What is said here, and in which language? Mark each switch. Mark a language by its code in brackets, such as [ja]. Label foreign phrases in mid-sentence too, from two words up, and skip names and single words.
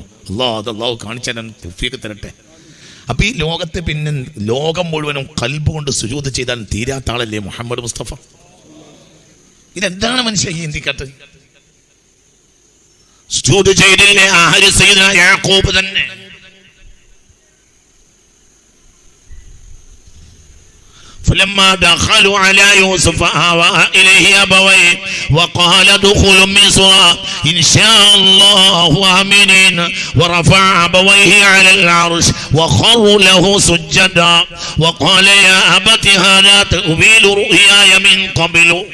[ml] അല്ലാഹു കാണിച്ചു തരാൻ തൗഫീഖ് തരട്ടെ. അപ്പൊ ഈ ലോകത്തെ പിന്നെ ലോകം മുഴുവനും ഖൽബ് കൊണ്ട് സുജൂദ് ചെയ്താൽ തീരാത്ത ആളല്ലേ മുഹമ്മദ് മുസ്തഫ? ഇതെന്താണ് മനുഷ്യ ചിന്തിക്കാത്തത്? സുജൂദ് ചെയ്തില്ലേ ആര്? സയ്യിദ്നാ യാഖൂബ് തന്നെ. [ar] فلما دخلوا على يوسف آوى إليه أبويه وقال ادخلوا مصر إن شاء الله آمنين ورفع أبويه على العرش وخروا له سجدا وقال يا أبت هذا تأويل رؤياي من قبل